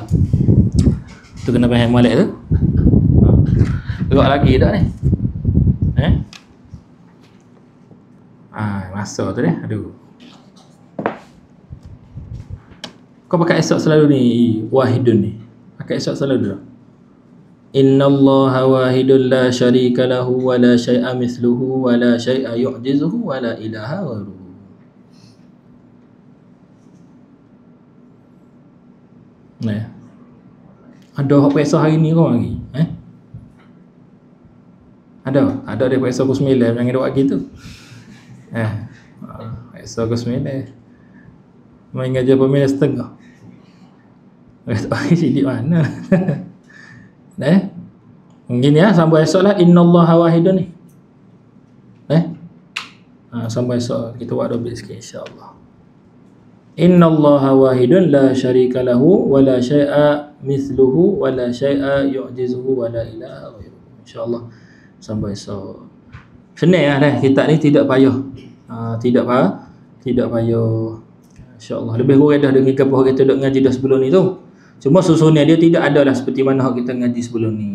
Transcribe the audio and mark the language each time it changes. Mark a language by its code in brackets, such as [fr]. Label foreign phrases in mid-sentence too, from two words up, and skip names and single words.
[ms] Tu kena faham molek tu. Gerak lagi tak ni? Masa tu dia. Aduh. Kau pakai esok selalu ni wahidun ni. Pakai esok selalu dah. [ar] إن الله واحد لا شريك له ولا شيء مثله ولا شيء يعجزه ولا إله غيره. [ms] Ada hak pakai hari ni kau lagi? Ada dia pakai pukul 9 jangan duk lagi tu. Pakai pukul 9. Main ngajar pemilihan setengah. Sidik mana? Mungkin ya sambung esok lah [ar] إن الله واحد [ms] ni. Sambung esok kita buat dobel sikit insya-Allah. [ar] إن الله واحد لا شريك له ولا شيء مثله ولا شيء يعجزه ولا إله غيره. [ms] Insya-Allah sampai esok. Senang lah kitab ni, tidak payah. Tidak payah. Insya-Allah. Lebih kurang dah dengan apa kita duk ngaji dah sebelum ni tu. Cuma susunnya dia tidak ada lah seperti mana kita ngaji sebelum ni.